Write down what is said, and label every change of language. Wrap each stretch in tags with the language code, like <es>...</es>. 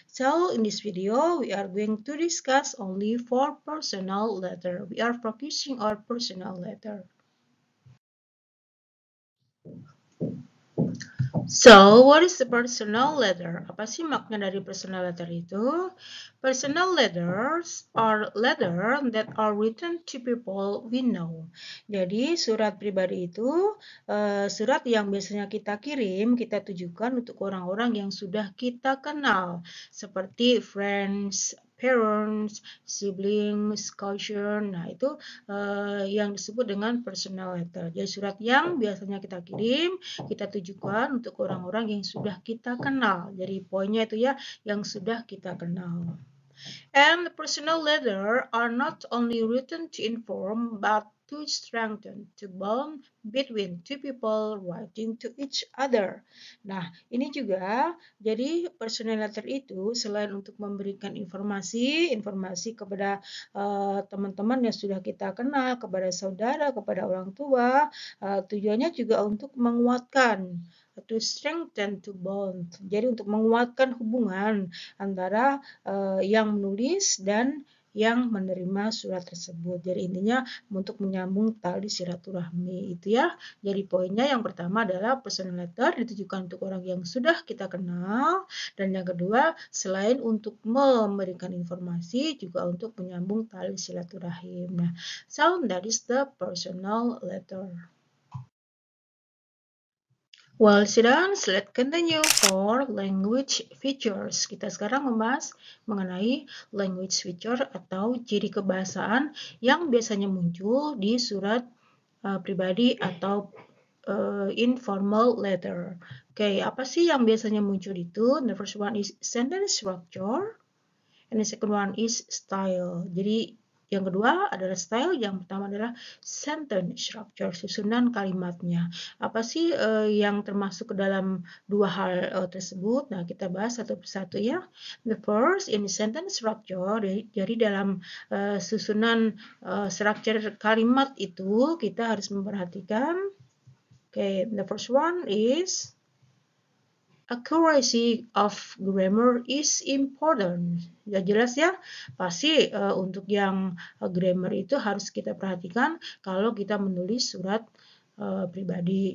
<en>So, in this video, we are going to discuss only for personal letter. We are focusing on personal letter. So, what is the personal letter?</en> <id>Apa sih makna dari personal letter itu?</id> <en>Personal letters are letter that are written to people we know.</en> <id>Jadi, surat pribadi itu surat yang biasanya kita kirim, kita tujukan untuk orang-orang yang sudah kita kenal.</id> <en>Seperti friends, parents, siblings, cousin.</en> <id>Nah, itu yang disebut dengan personal letter. Jadi, surat yang biasanya kita kirim, kita tujukan untuk orang-orang yang sudah kita kenal. Jadi poinnya itu ya, yang sudah kita kenal.</id> <en>And personal letter are not only written to inform, but to strengthen, to bond between two people writing to each other.</en> <id>Nah, ini juga, jadi personal letter itu selain untuk memberikan informasi kepada teman-teman yang sudah kita kenal, kepada saudara, kepada orang tua, tujuannya juga untuk menguatkan,</id> <en>to strengthen, to bond.</en> <id>Jadi untuk menguatkan hubungan antara yang menulis dan yang menerima surat tersebut. Jadi intinya untuk menyambung tali silaturahmi itu ya. Jadi poinnya yang pertama adalah personal letter ditujukan untuk orang yang sudah kita kenal, dan yang kedua selain untuk memberikan informasi juga untuk menyambung tali silaturahim.</id> <en>Nah, so that is the personal letter. Well, students, let's continue for language features.</en> <id>Kita sekarang membahas mengenai language feature atau ciri kebahasaan yang biasanya muncul di surat pribadi atau informal letter. Oke, apa sih yang biasanya muncul itu?</id> <en>The first one is sentence structure, and the second one is style.</en> <id>Jadi yang kedua adalah style, yang pertama adalah sentence structure, susunan kalimatnya. Apa sih yang termasuk ke dalam dua hal tersebut? Nah, kita bahas satu persatu ya.</id> <en>The first in sentence structure,</en> <id>jadi dalam susunan structure kalimat itu kita harus memperhatikan.</id> <en>The first one is accuracy of grammar is important.</en> <id>Ya jelas ya, pasti untuk yang grammar itu harus kita perhatikan kalau kita menulis surat pribadi.</id>